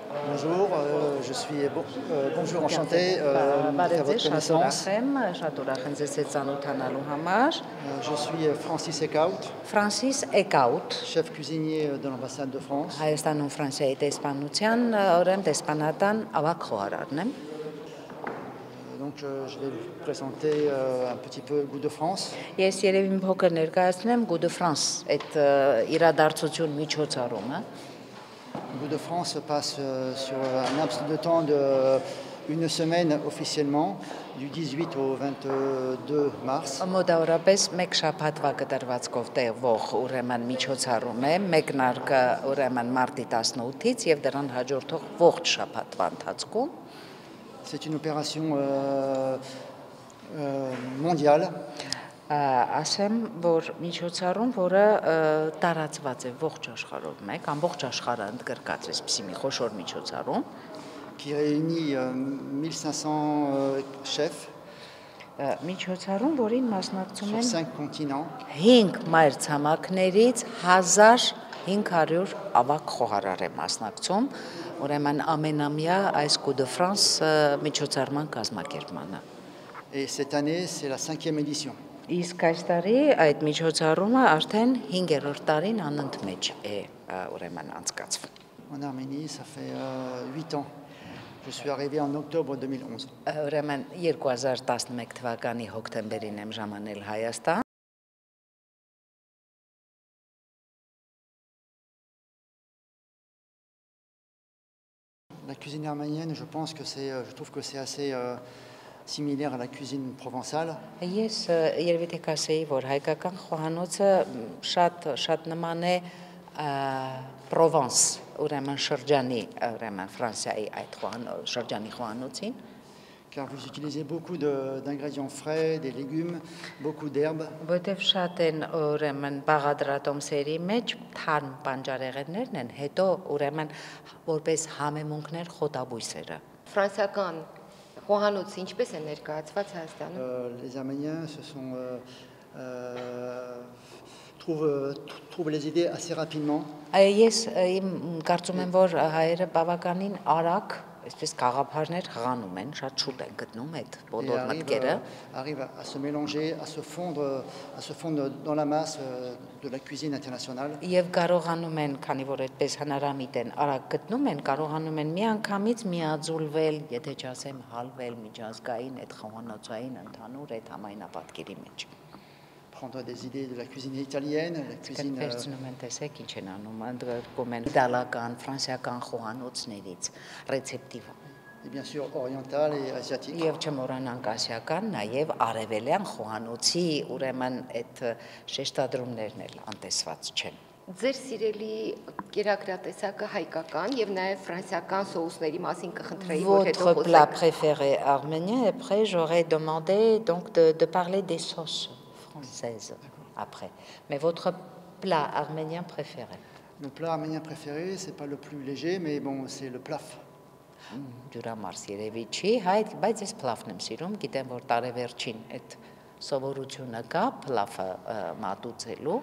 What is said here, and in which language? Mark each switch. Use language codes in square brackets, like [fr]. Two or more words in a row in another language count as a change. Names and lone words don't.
[fr] Bonjour, bonjour, enchanté de faire votre connaissance. Je suis Francis Eckhout, Francis Eckhout, chef cuisinier de l'ambassade de France. [hy] Հայաստանում Ֆրանսիայի տեսփանության ուրեմն տեսփանատան ավագ խոհարարն եմ։ [fr] Donc je vais vous présenter un petit peu Goût de France. [hy] Ես երևի մի փոքր ներկայացնեմ Goût de France, այդ իրադարձություն միջոցառումը։ [fr] Goût de France se passe sur un laps de temps de une semaine officiellement, du 18 au 22 mars. [hy] Մոտավորապես մեկ շաբաթվա կտրվածքով տևող ուրեմն միջոցառում է, մեկնարկը ուրեմն մարտի 18-ից եւ դրան հաջորդող ողջ շաբաթվա ընթացքում։ [fr] C'est une opération mondiale. [hy] Ասեմ, որ միջոցառում, որը տարածված է ողջ աշխարհով մեկ, ամբողջ աշխարհը ընդգրկած է այսպիսի մի խոշոր միջոցառում, [fr] qui réunit 1500 chefs [hy] միջոցառում, որին մասնակցում [fr] sur [hy] են [fr] 5 continents. [hy] 5 մայրցամաքներից 1500 ավագ խոհարար է մասնակցում, ուրեմն ամենամյա այս Coup de France միջոցառման կազմակերպմանը։ [fr] Et cette année, c'est la 5e édition. [hy] Իսկ այս տարի այդ միջոցառումը արդեն 5-րդ տարին անընդմեջ է ուրեմն անցկացվում։ [fr] En Arménie, ça fait 8 ans. Je suis arrivé en octobre 2011. [hy] Ուրեմն 2011 թվականի հոկտեմբերին եմ ժամանել Հայաստան։ [fr] La cuisine arménienne, je trouve que c'est assez similaire à la cuisine provençale. [hy] Ես երևի թե կասեի, որ հայկական խոհանոցը շատ նման է Պրովանս, ուրեմն շրջանի, ուրեմն Ֆրանսիայի այդ շրջանի խոհանոցին։ [fr] Car vous utilisez beaucoup d'ingrédients frais, des légumes, beaucoup d'herbes. [hy] Որտեվ շատ են ուրեմն բաղադրատոմսերի մեջ թարմ բանջարեղեններն են, հետո ուրեմն որպես համեմունքներ խոտաբույսերը։ Ֆրանսիական խոհանոցը ինչպես է ներկայացված Հայաստանում։ [fr] Les Arméniens trouvent les idées assez rapidement. [hy] Ես կարծում եմ, որ հայերը բավականին արագ այսպես գաղափարներ հղանում են, շատ շուտ են գտնում այդ բոլոր մտքերը։ [fr] Arrive à se mélanger, à se fondre dans la masse de la cuisine internationale. [hy] Եվ կարողանում են, քանի որ այդպես հնարամիտ են, արագ գտնում են, կարողանում են միանգամից միաձուլվել, եթե չասեմ հալվել միջազգային այդ խոհանոցային ընդհանուր այդ համայնապատկերի մեջ։ [fr] Prendre des idées de la cuisine italienne, la cuisine [hy] Վերցնում են տեսեք ինչ են անում, ընդգրկում են իտալական, ֆրանսիական խոհանոցներից ռեցեպտիվ։ [fr] et bien sûr orientale et asiatique. [hy] Եվ չմոռանանք ասիական, նաև արևելյան խոհանոցի ուրեմն այդ շեշտադրումներն էլ անտեսված չեն։ Ձեր սիրելի կերակրատեսակը հայկական եւ նաեւ ֆրանսիական սոուսների մասին կխնդրեի, որ հետո [fr] Votre plat préféré arménien, et après j'aurais demandé donc de parler des sauces françaises après. Mais votre plat arménien préféré? Le plat arménien préféré, c'est pas le plus léger, mais bon, c'est le plaf. [hy] Ջուրամարս երևի չի, բայց ես փլավն եմ սիրում, գիտեմ, որ տարեվերջին այդ սովորությունը կա փլավը մատուցելու։